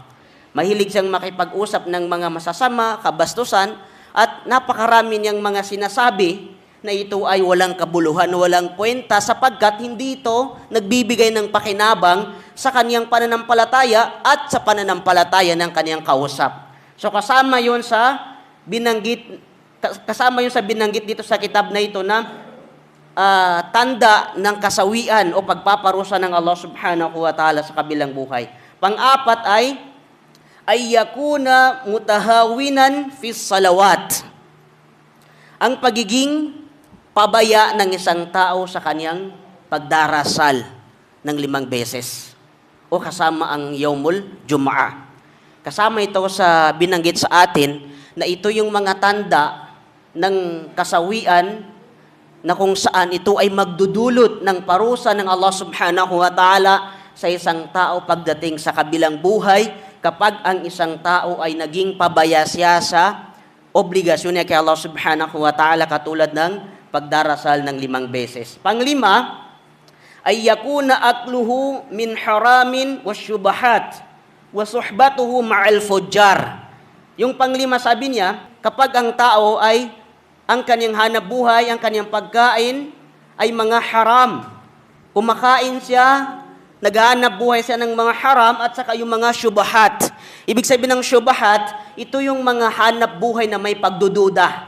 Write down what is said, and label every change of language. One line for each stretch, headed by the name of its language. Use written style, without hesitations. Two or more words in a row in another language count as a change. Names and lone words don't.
Filipino: Mahilig siyang makipag-usap ng mga masasama, kabastusan, at napakarami niyang mga sinasabi na ito ay walang kabuluhan, walang kwenta, sapagkat hindi ito nagbibigay ng pakinabang sa kaniyang pananampalataya at sa pananampalataya ng kaniyang kausap. So kasama yun sa binanggit dito sa kitab na ito na tanda ng kasawian o pagpaparusa ng Allah
Arabic: سبحانه وتعالى
Filipino: sa kabilang buhay. Pang-apat ay
Arabic: يكون متهاونا في الصلوات.
Filipino: Ang pagiging pabaya ng isang tao sa kanyang pagdarasal ng 5 beses o kasama ang
Arabic: يوم الجمعة.
Filipino: Kasama ito sa binanggit sa atin na ito yung mga tanda ng kasawian na kung saan ito ay magdudulot ng parusa ng Allah
Arabic: سبحانه وتعالى
Filipino: sa isang tao pagdating sa kabilang buhay kapag ang isang tao ay naging pabaya siya sa obligasyon niya kay Allah
Arabic: سبحانه وتعالى
Filipino: katulad ng pagdarasal ng 5 beses. Panglima, ay
Arabic: يكون أكله من حرام وشبهات وصحبته مع الفجار.
Filipino: Yung panglima sabi niya, kapag ang tao ay ang kanyang hanap buhay, ang kanyang pagkain ay mga haram. Kumakain siya, naghahanap buhay siya ng mga haram at saka yung mga syubahat. Ibig sabihin ng syubahat, ito yung mga hanap buhay na may pagdududa.